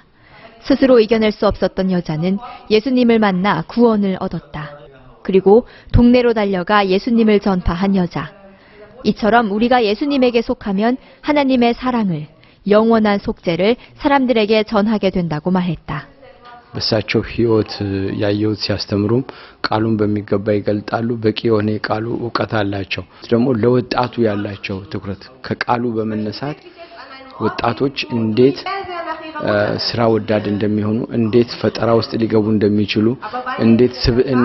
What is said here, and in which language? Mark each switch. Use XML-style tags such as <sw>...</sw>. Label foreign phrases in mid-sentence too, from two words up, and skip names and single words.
<ko>스스로 이겨낼 수 없었던 여자는 예수님을 만나 구원을 얻었다. 그리고 동네로 달려가 예수님을 전파한 여자. 이처럼 우리가 예수님에게 속하면 하나님의 사랑을, 영원한 속죄를 사람들에게 전하게 된다고 말했다.</ko> <am>በሳቸው ህይወት ያየሁት ሲያስተምሩም ቃሉን በሚገባ ይገልጣሉ። በቂ የሆነ የቃሉ ዕውቀት አላቸው። ደግሞ ለወጣቱ ያላቸው ትኩረት ከቃሉ በመነሳት ወጣቶች እንዴት ስራ ወዳድ እንደሚሆኑ፣ እንዴት ፈጠራ ውስጥ ሊገቡ እንደሚችሉ፣ እንዴት ስብዕና</am>